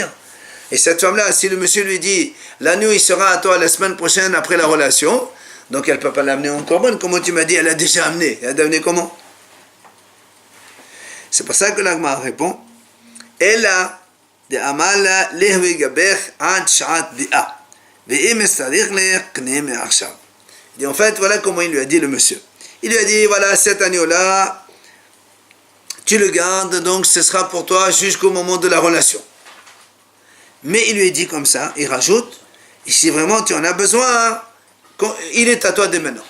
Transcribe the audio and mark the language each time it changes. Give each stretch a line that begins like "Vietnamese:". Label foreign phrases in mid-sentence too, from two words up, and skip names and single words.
French: Et cette femme-là, si le monsieur lui dit l'agneau il sera à toi la semaine prochaine après la relation, donc elle ne peut pas l'amener en korban, comment tu m'as dit, elle a déjà amené. Elle a amené comment? C'est pour ça que l'Agma répond
Aramaic: Ella de amala lehwi gabech ad sha'at bi'a ve'im estarich lech kne me'achshav.
French: Et en fait, voilà comment il lui a dit le monsieur. Il lui a dit, voilà, cet agneau-là, tu le gardes, donc ce sera pour toi jusqu'au moment de la relation. Mais il lui a dit comme ça, il rajoute, et si vraiment tu en as besoin, il est à toi dès maintenant.